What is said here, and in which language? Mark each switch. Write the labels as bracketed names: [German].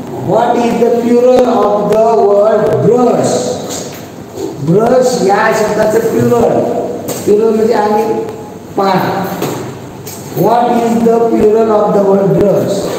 [English] What is the plural of the word brush? [Marathi] Brush या शब्दाचं plural म्हणजे आणि पाठ. [English] What is the plural of the word brush?